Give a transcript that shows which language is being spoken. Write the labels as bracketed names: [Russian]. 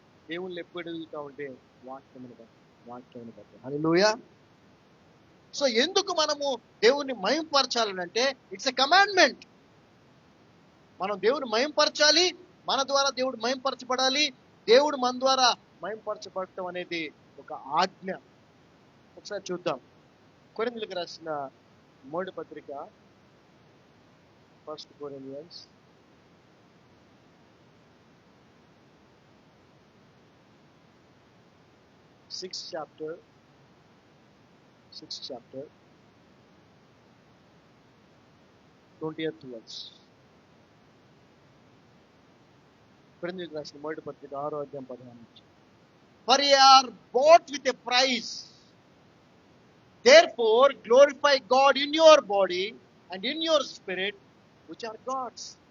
[Telugu] దేవుళ్ళు ఎప్పుడు ఎదుగుతా ఉంటే వాక్యమును బట్టి. హల్లెలూయా. సో ఎందుకు మనము దేవుణ్ణి మహింపరచాలనంటే [English] It's a commandment. [Telugu] మనం దేవుని మహింపరచాలి, మన ద్వారా దేవుడు మహింపరచబడాలి, దేవుడు మన ద్వారా మహింపరచబడటం అనేది ఒక ఆజ్ఞ. ఒకసారి చూద్దాం. కొరింథీయులకు రాసిన మొదటి పత్రిక, [English] 1 Corinthians 6th chapter 20th verse. [Telugu] కొరింథీయులకు రాసిన మొదటి పత్రిక 6వ అధ్యాయం 15 నుంచి. [English] For ye are bought with a price, therefore glorify God in your body and in your spirit, which are God's.